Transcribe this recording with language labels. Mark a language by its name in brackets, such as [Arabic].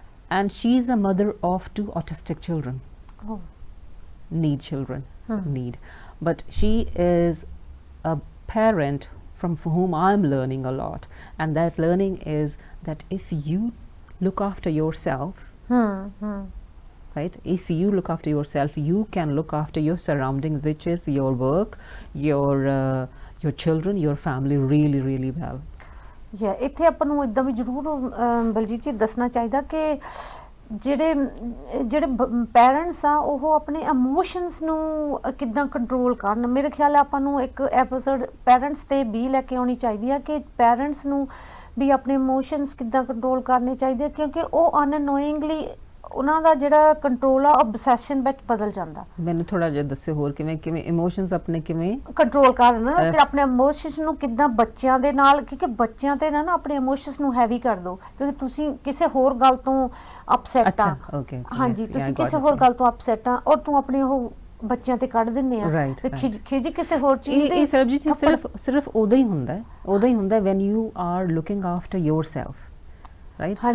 [English] And she's a mother of 2 autistic children. Need, but she is a parent from whom I'm learning a lot, and that learning is that if you look after yourself, right, if you look after yourself, you can look after your surroundings, which is your work, your children, your family really well. [Punjabi] Yeah, ਇੱਥੇ ਆਪਾਂ ਨੂੰ ਇਦਾਂ ਵੀ ਜ਼ਰੂਰ ਬਲਜੀਤ ਜੀ ਦੱਸਣਾ ਚਾਹੀਦਾ ਕਿ ਜਿਹੜੇ ਪੈਰੈਂਟਸ ਆ ਉਹ ਆਪਣੇ ਇਮੋਸ਼ਨਸ ਨੂੰ ਕਿੱਦਾਂ ਕੰਟਰੋਲ ਕਰਨ। ਮੇਰੇ ਖਿਆਲ ਆਪਾਂ ਨੂੰ ਇੱਕ ਐਪੀਸੋਡ ਪੈਰੈਂਟਸ ਤੇ ਵੀ ਲੈ ਕੇ ਆਉਣੀ ਚਾਹੀਦੀ ਆ ਕਿ ਪੈਰੈਂਟਸ ਨੂੰ ਵੀ ਆਪਣੇ ਇਮੋਸ਼ਨਸ ਕਿੱਦਾਂ ਕੰਟਰੋਲ ਕਰਨੇ ਚਾਹੀਦੇ, ਕਿਉਂਕਿ ਉਹ ਅਨਨੋਇੰਗਲੀ ਉਹਨਾਂ ਦਾ ਜਿਹੜਾ ਕੰਟਰੋਲ ਆ obsession ਵਿੱਚ ਬਦਲ ਜਾਂਦਾ। ਮੈਨੂੰ ਥੋੜਾ ਜਿਹਾ ਦੱਸਿਓ ਹੋਰ ਕਿਵੇਂ ਇਮੋਸ਼ਨਸ ਆਪਣੇ ਕਿਵੇਂ ਕੰਟਰੋਲ ਕਰਨ, ਕਿ ਆਪਣੇ ਇਮੋਸ਼ਨਸ ਨੂੰ ਕਿੱਦਾਂ ਬੱਚਿਆਂ ਦੇ ਨਾਲ, ਕਿਉਂਕਿ ਬੱਚਿਆਂ ਤੇ ਨਾ ਆਪਣੇ ਇਮੋਸ਼ਨਸ ਨੂੰ ਹੈਵੀ ਕਰ ਦਿਓ, ਕਿਉਂਕਿ ਤੁਸੀਂ ਕਿਸੇ ਹੋਰ ਗੱਲ ਤੋਂ ਅਪਸੈਟ ਆ। ਹਾਂਜੀ, ਤੁਸੀਂ ਕਿਸੇ ਹੋਰ ਗੱਲ ਤੋਂ ਅਪਸੈਟ ਆ ਔਰ ਤੂੰ ਆਪਣੇ ਉਹ ਬੱਚਿਆਂ ਤੇ ਕੱਢ ਦਿੰਨੇ ਆ ਤੇ ਖਿਜ ਕਿਸੇ ਹੋਰ ਚੀਜ਼ ਦੀ। ਇਹ ਸਰਬਜੀਤ ਸਿਰਫ ਉਦੋਂ ਹੀ ਹੁੰਦਾ [English] when you are looking after yourself, right?